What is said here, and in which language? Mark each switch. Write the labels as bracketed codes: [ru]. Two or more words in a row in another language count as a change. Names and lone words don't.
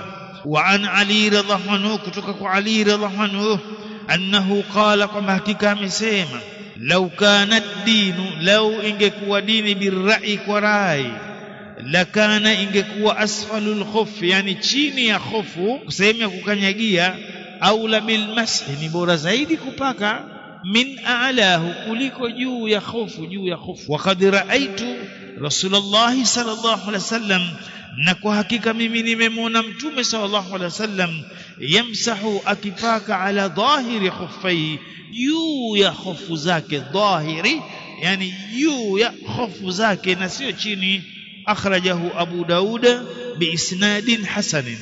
[ar] وعن علي رضي الله عنه, [sw] kutoka kwa Ali [ar] رضي الله عنه, أنه قال, [sw] kwamba hakika amesema, [ar] لو كان الدين, [sw] law ingekuwa dini birra'i, kwa rai, lakana ingekuwa [ar] أسفل الخف, [sw] yani chini ya khofu, sehemu ya kukanyagia, [ar] أولى بالمسح, [sw] ni bora zaidi kupaka, [ar] من أعلاه, [sw] kuliko juu ya khofu, juu ya khofu. [ar] وقد رأيت رسول الله صلى الله عليه وسلم, [sw] na kwa hakika mimi nimemwona Mtume [ar] صلى الله عليه وسلم [sw] yamsahu, akipaka [ar] على ظاهر خفيه, [sw] juu ya khofu zake, dhahiri yani juu ya khofu zake na sio chini. [ar] أخرجه أبو داود بإسناد حسن.